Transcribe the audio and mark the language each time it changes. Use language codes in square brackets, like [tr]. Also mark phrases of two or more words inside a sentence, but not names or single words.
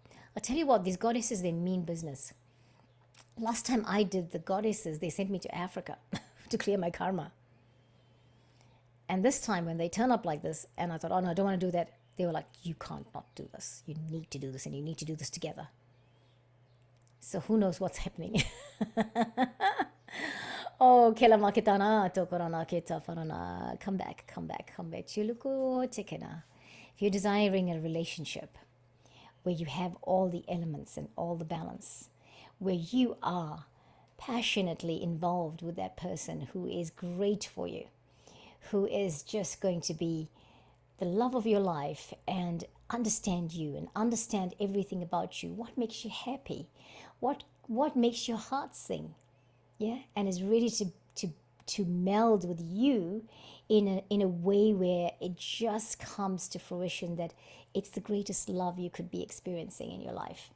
[en] I'll tell you what, these goddesses, they mean business. Last time I did the goddesses, they sent me to Africa to clear my karma. And this time when they turn up like this, and I thought, oh no, I don't want to do that, they were like, you can't not do this. You need to do this, and you need to do this together. So who knows what's happening? Oh, kela makitana tokorana kita farana. Come back, come back, come back. Chuluku tekena. If you're desiring a relationship where you have all the elements and all the balance, where you are passionately involved with that person who is great for you, who is just going to be the love of your life and understand you and understand everything about you, what makes you happy, what makes your heart sing, yeah, and is ready to meld with you in a way where it just comes to fruition that it's the greatest love you could be experiencing in your life.